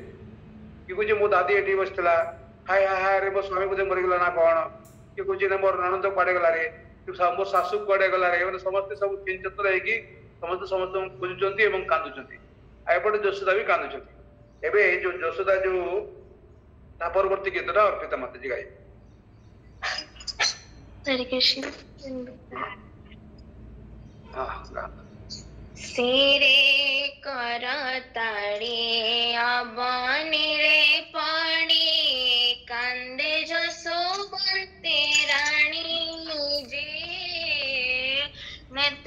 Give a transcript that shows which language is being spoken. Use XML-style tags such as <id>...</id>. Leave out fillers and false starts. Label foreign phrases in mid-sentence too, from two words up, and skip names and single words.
<or>କିଏ କହୁଛି ମୋ ଦାଦି ଏଠି ବସିଥିଲା, ହାय ହାୟ ହାୟ ରେ ମୋ ସ୍ୱାମୀ ବୋଧେ ମରିଗଲା ନା କଣ, କିଏ କହୁଛି ନା ମୋର ନଣନ୍ଦ କୁଆଡେ ଗଲା ରେ, ମୋ ଶାଶୁ କୁଆଡେ ଗଲା ରେ, ମାନେ ସମସ୍ତେ ସବୁ ଛିନ ଛତ୍ର ହେଇକି ସମସ୍ତେ ସମସ୍ତଙ୍କୁ ଖୋଜୁଛନ୍ତି ଏବଂ କାନ୍ଦୁଛନ୍ତି, ଆଉ ଏପଟେ ଯଶୋଦା ବି କାନ୍ଦୁଛନ୍ତି। ଏବେ ଯୋଉ ଯଶୋଦା ଯୋଉ ତା ପରବର୍ତ୍ତୀ ଗୀତଟା ଅର୍ପିତା ମାତାଜୀ ଗାଇବେ। ଶିରେ କର ତାଡ଼ି ଅବନୀରେ ପଡ଼ି କାନ୍ଦେ ଯଶୋବନ୍ତୀ ରାଣୀ ଯେ, ନେତ୍ର</or>